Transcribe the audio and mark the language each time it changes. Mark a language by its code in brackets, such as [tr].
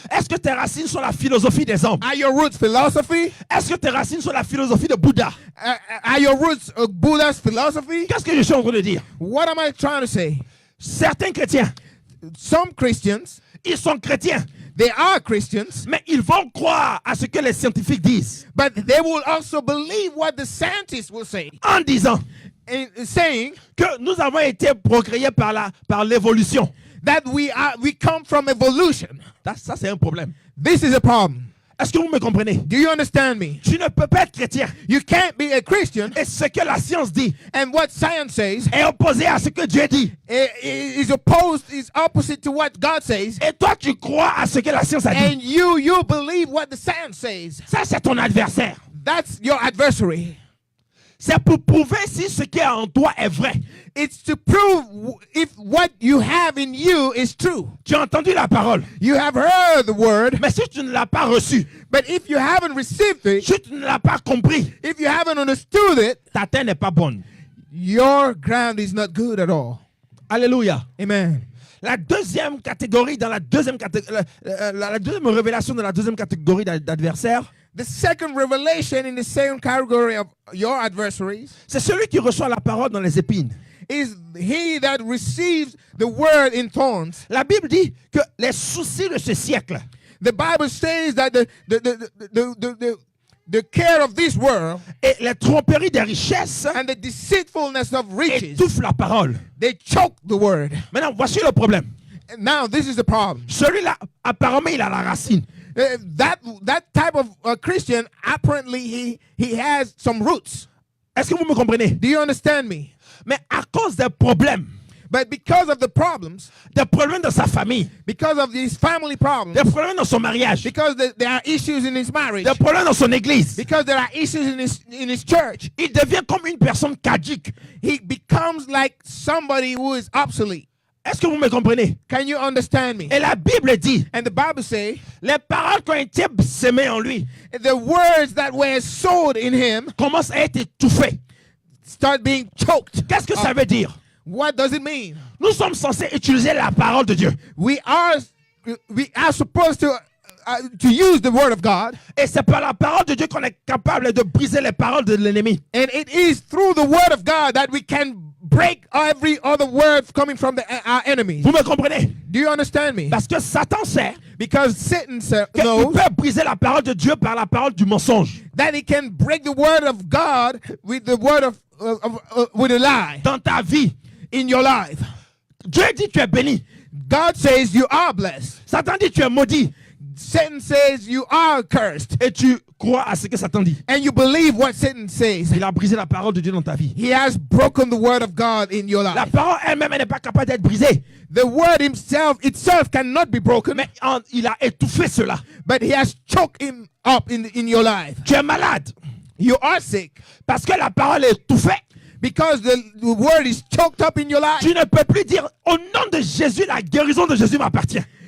[fr] Est-ce que tes racines sont la philosophie des hommes? [en] Are your roots philosophy? [fr] Est-ce que tes racines sont la philosophie de Bouddha? [en] Are your roots Buddha's philosophy? [fr] Qu'est-ce que je suis en train de dire? [en] What am I trying to say? [fr] Certains chrétiens, [en] Some Christians, [fr] ils sont chrétiens, [en] they are Christians, [fr] mais ils vont croire à ce que les scientifiques disent [en] but they will also believe what the scientists will say, [fr] en disant [en] saying [fr] que nous avons été procréés par l'évolution. [en] that we come from evolution. [fr] Ça, c'est un problème. [en] This is a problem. [fr] Est-ce que vous me comprenez? [en] Do you understand me? [fr] Tu ne peux pas être chrétien. [en] You can't be a Christian, [fr] Et ce que la science dit [en] and what science says [fr] est opposé à ce que Dieu dit. [en] is opposite to what God says, [fr] Et toi, tu crois à ce que la science a dit. [en] and you believe what the science says. [fr] Ça, c'est ton adversaire. [en] That's your adversary. [fr] C'est pour prouver si ce qui est en toi est vrai. [en] It's to prove if what you have in you is true. [fr] Tu as entendu la parole, [en] You have heard the word, [fr] mais si tu ne l'as pas reçue, [en] but if you haven't received it, [fr] si tu ne l'as pas compris, [en] if you haven't understood it, [fr] ta terre n'est pas bonne. [en] your ground is not good at all. [fr] Alléluia. [en] Amen. [fr] La deuxième catégorie, dans la deuxième révélation de la deuxième catégorie d'adversaires, [en] The second revelation in the same category of your adversaries [fr] c'est celui qui reçoit la parole dans les épines. [en] is he that receives the word in thorns. [fr] La Bible dit que les soucis de ce siècle [en] The Bible says that the care of this world [fr] et les tromperies des richesses [en] and the deceitfulness of riches, [fr] étouffent la parole. [en] they choke the word. [fr] Maintenant, voici le problème. [en] And now this is the problem. [fr] Celui-là, apparemment, il a la racine. [en] That type of Christian, apparently he has some roots. [fr] Est-ce que vous me comprenez? [en] Do you understand me? [fr] Mais à cause des problèmes, [en] But because of the problems, [fr] des problèmes dans sa famille, [en] because of these family problems, [fr] des problèmes dans son mariage, [en] because there are issues in his marriage, [fr] des problèmes dans son église, [en] because there are issues in his church, [fr] il devient comme une personne caduque. [en] he becomes like somebody who is obsolete. [fr] Est-ce que vous me comprenez? [en] Can you understand me? [fr] Et la Bible dit, [en] And the Bible says, [fr] les paroles qui ont été semées en lui [en] the words that were sowed in him [fr] commencent à être étouffées. [en] start being choked. [fr] Qu'est-ce que ça veut dire? [en] What does it mean? [fr] Nous sommes censés utiliser la parole de Dieu. [en] We are supposed to use the word of God, [fr] Et c'est par la parole de Dieu qu'on est capable de briser les paroles de l'ennemi. [en] and it is through the word of God that we can break every other word coming from our enemies. [fr] Vous me comprenez? [en] Do you understand me? [fr] Parce que Satan sait [en] Because Satan [fr] qu'il [en] knows [fr] peut briser la parole de Dieu par la parole du mensonge. [en] that he can break the word of God with the word of with a lie [fr] Dans ta vie, [en] in your life. [fr] Dieu dit tu es béni. [en] God says you are blessed. [fr] Satan dit tu es maudit. [en] Satan says you are cursed. [fr] Et tu crois à ce que Satan dit. [en] And you believe what Satan says. [fr] Il a brisé la parole de Dieu dans ta vie. [en] He has broken the word of God in your [fr] La [en] life. [fr] parole elle-même elle n'est pas capable d'être brisée. [en] The word itself cannot be broken, [fr] Mais il a étouffé cela. [en] but he has choked him up in your life. [fr] Tu es malade. [en] You are sick [fr] Parce que la parole est étouffée. [en] because the word is choked up in your life. [fr] Tu ne peux plus dire au nom de Jésus, la guérison de Jésus m'appartient.